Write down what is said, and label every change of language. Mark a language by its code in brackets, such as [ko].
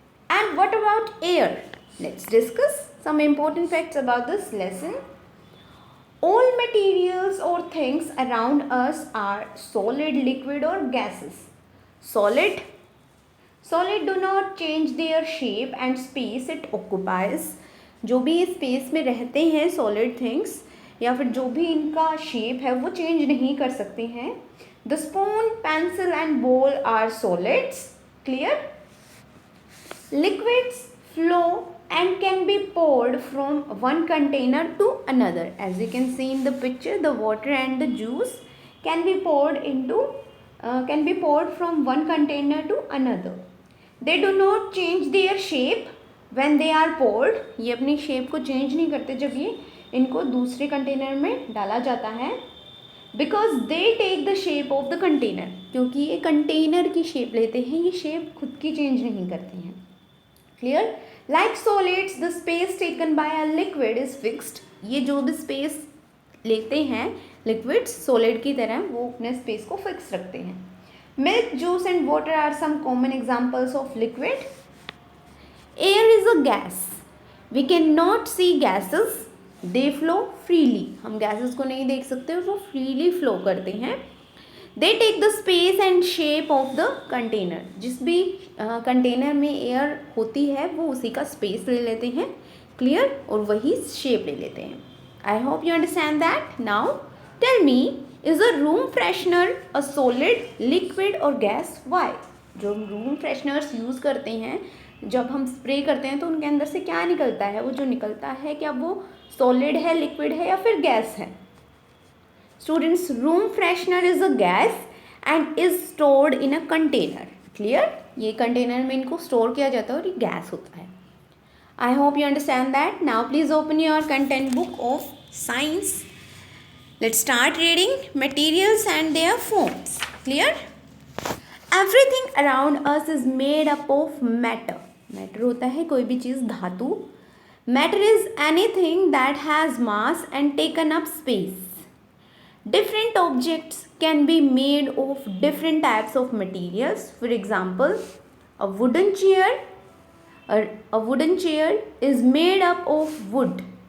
[en] And what about air? Let's discuss some important facts about this lesson. All materials or things around us are solid, liquid or gases. Solid do not change their shape and space it occupies. [hi] जो भी space में रहते हैं solid things या फिर जो भी इनका shape है वो change नहीं कर सकते हैं. [en] The spoon, pencil and bowl are solids. Clear? Liquids flow and can be poured from one container to another. As you can see in the picture, the water and the juice can be poured from one container to another. They do not change their shape when they are poured. [hi] ये अपनी shape को change नहीं करते जब ये इनको दूसरे container में डाला जाता है. [en] Because they take the shape of the container. [hi] क्योंकि ये container की shape लेते हैं, ये shape खुद की change नहीं करती हैं. [en] Clear? Like solids, the space taken by a liquid is fixed. [hi] ये जो भी space लेते हैं liquids solid की तरह वो अपने space को fix रखते हैं. [en] Milk, juice and water are some common examples of liquid. Air is a gas. We cannot see gases. They flow freely. [hi] हम gases को नहीं देख सकते, वो freely flow करते हैं. [en] They take the space and shape of the container. [hi] जिस भी कंटेनर में एयर होती है वो उसी का स्पेस ले लेते हैं. क्लियर? और वही शेप ले लेते हैं. [en] I hope you understand that. Now tell me, is a room freshener a solid, liquid और gas? Why? [hi] जो रूम फ्रेशनर्स यूज़ करते हैं, जब हम स्प्रे करते हैं तो उनके अंदर से क्या निकलता है? वो जो निकलता है क्या वो सॉलिड है, लिक्विड है या फिर गैस है? [en] Students, room freshener is a gas and is stored in a container. Clear? [hi] ये container में इनको store किया जाता है और ये gas होता है. [en] I hope you understand that. Now please open your content book of science. Let's start reading materials and their forms. Clear? Everything around us is made up of matter. [hi] Matter होता है कोई भी चीज़, धातु. [en] Matter is anything that has mass and taken up space. Different objects can be made of different types of materials. For example, a wooden chair is made up of wood.